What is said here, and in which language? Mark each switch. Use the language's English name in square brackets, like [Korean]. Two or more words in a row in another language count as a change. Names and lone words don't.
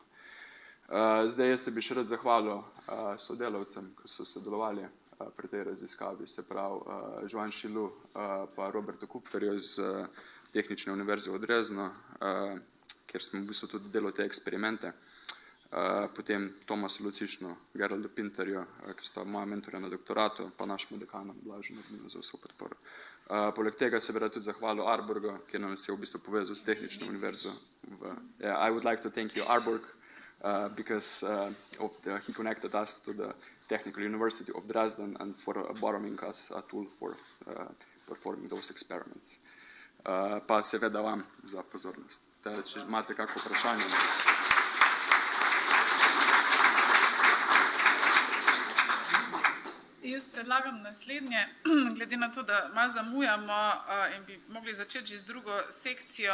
[Slovenian] Zdaj jaz se bi še rad zahvalil sodelavcem, ki so sodelovali pri tej raziskavi, se pravi Joan Šilu pa Robertu Kupferju iz Tehnične univerze v Dresdnu, kjer smo v bistvu tudi delali te eksperimente. Potem Tomasu Lucišnu, Geraldu Pinterju, ki sta moja mentorja na doktoratu, pa našemu dekanu Blažu Nordinu za vso podporo. Poleg tega se bi rad tudi zahvalil ARBURGu, ki nam se je v bistvu povezal s Tehnično univerzo. [English] I would like to thank you ARBURG because he connected us to the Technical University of Dresden and for borrowing us a tool for performing those experiments. [Slovenian] Pa seveda vam za pozornost. Če imate kakšno vprašanje. Jaz predlagam naslednje, glede na to, da malo zamujamo in bi mogli začeti že z drugo sekcijo.